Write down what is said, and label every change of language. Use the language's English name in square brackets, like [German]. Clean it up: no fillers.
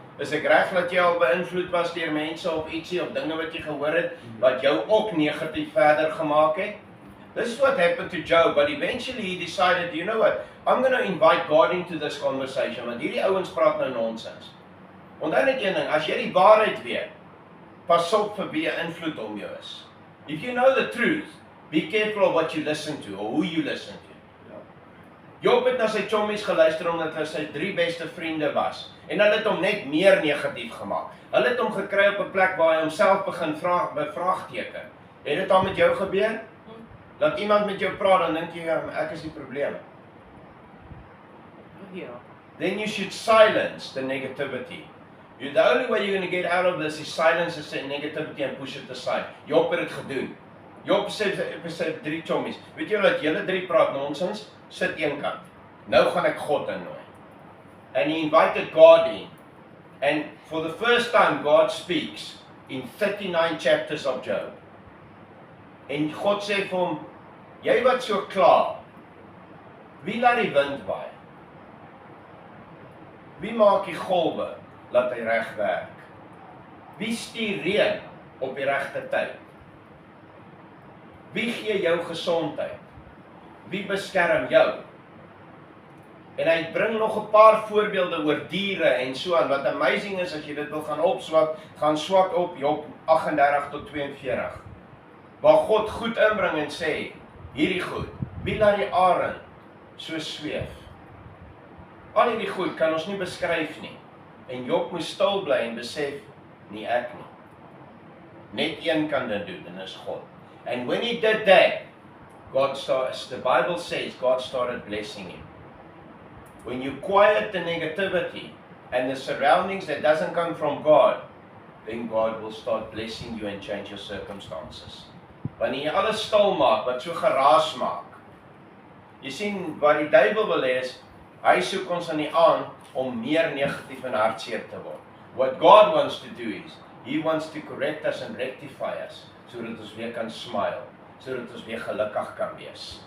[Afrikaans] Is ek reg dat jy al beïnvloed was deur mense of ietsie of dinge wat jy gehoor het wat jou ook negatief verder gemaak het? [English] This is what happened to Job, but eventually he decided, you know what, I'm going to invite God into this conversation, [Afrikaans] want hierdie ouens praat nou nonsens. Onthou net een ding, as jy die waarheid weet, pas op vir wie invloed om jou is. [English] If you know the truth, be careful of what you listen to, or who you listen to. [Afrikaans] Job het na sy chommies geluister omdat hy sy 3 beste vriende was. En hulle het hom net meer negatief gemaak. Hulle het hom gekry op 'n plek waar hy homself begin bevraagteken. Het dit al met jou gebeur? Dat iemand met jou praat, dan dink jy, ek is die probleem. Ja. [English] Then you should silence the negativity. The only way you're going to get out of this is silence the negativity and push it aside. [Afrikaans] Job het dit gedoen. Job sê vir sy 3 chommies, weet jy dat julle 3 praat nonsens? Sit een kant. Nou gaan ek God innooi. [English] And he invited God in. And for the first time God speaks in 39 chapters of Job. [Afrikaans] En God sê vir hom, jy wat so klaar, wie laat die wind waai? Wie maak die golwe, laat hy reg werk? Wie stuur reën op die regte tyd? Wie gee jou gesondheid? Wie beskerm jou? En hy bring nog 'n paar voorbeelde oor diere en so aan. Wat amazing is as jy dit wil gaan opswak, gaan swak op Job 38 tot 42. Waar God goed inbring en sê, hierdie goed, wie laat die arend so sweef? Al hierdie goed kan ons nie beskryf nie. En Job moes stil bly en besef, nie ek nie. Net een kan dit doen, en is God. [English] And when he did that, the Bible says God started blessing him. When you quiet the negativity and the surroundings that doesn't come from God, then God will start blessing you and change your circumstances. [Afrikaans] Wanneer jy alles stil maak, wat so geraas maak. Jy sien, wat die duiwel wil hê is, hy soek ons aan die aand om meer negatief en hartseer te word. [English] What God wants to do is, he wants to correct us and rectify us, [Afrikaans] sodat ons weer kan smile, sodat ons weer gelukkig kan wees.